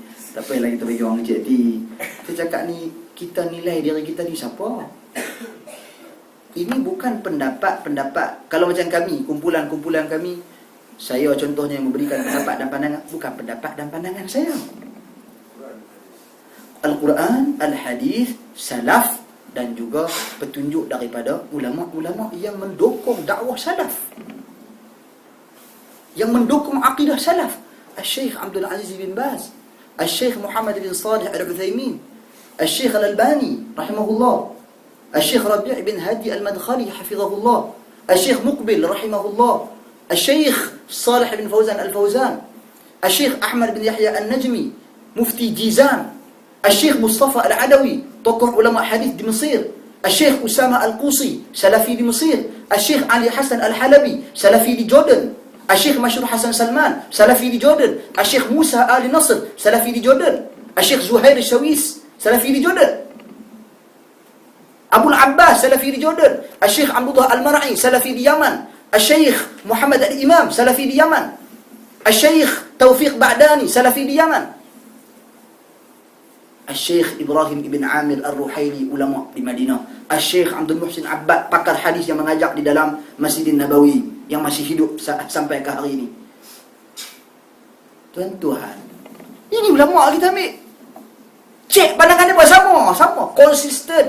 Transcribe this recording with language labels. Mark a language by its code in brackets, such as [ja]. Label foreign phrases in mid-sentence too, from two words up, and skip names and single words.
[ms] Tak payahlah kita bagi orang kecil hati. Kita cakap ni, kita nilai diri kita ni siapa? Ini bukan pendapat. Kalau macam kami, kumpulan kami, saya contohnya yang memberikan pendapat dan pandangan, bukan pendapat dan pandangan saya. Al-Quran, Al-Hadis, Salaf dan juga petunjuk daripada ulama-ulama yang mendukung dakwah salaf, yang mendukung akidah salaf. Al-Syekh Abdul Aziz bin Baz, Al-Syekh Muhammad bin Salih Al-Uthaymin, Al-Syekh Al-Albani rahimahullah, Al-Syekh Rabi' bin Hadi Al-Madkhali hafizahullah, Al-Syekh Muqbil rahimahullah, Al-Syekh Salih bin Fawzan Al-Fawzan, Al-Syekh Ahmad bin Yahya Al-Najmi, Mufti Jizan, Al-Syekh Mustafa Al-Adawi, tokoh ulama hadis di Mesir, Al-Syekh Usama Al-Qusi, Salafi di Mesir, Al-Syekh Ali Hasan Al-Halabi, Salafi di Jordan, Al-Syekh Masyhur Hasan Salman, Salafi di Jordan, Al-Syekh Musa Ali Nasr, Salafi di Jordan, Al-Syekh Zuhair Shawis, Salafi di Jordan, Abu Abbas, Salafi di Jordan, Al-Syekh Abdullah Al-Mar'i, Salafi di Yaman, Al-Syekh Muhammad Al-Imam, Salafi di Yaman, Al-Syekh Taufiq Ba'dani, Salafi di Yaman, Al-Syekh Ibrahim Ibn Amir Al-Ruhaili, ulama di Madinah, Al-Syekh Abdul Muhsin Abbad, pakar hadis yang mengajar di dalam Masjidin Nabawi, yang masih hidup sampai ke hari ini. Tuan-tuan, ini ulama kita ambil. Cek pandangan dia sama, konsisten.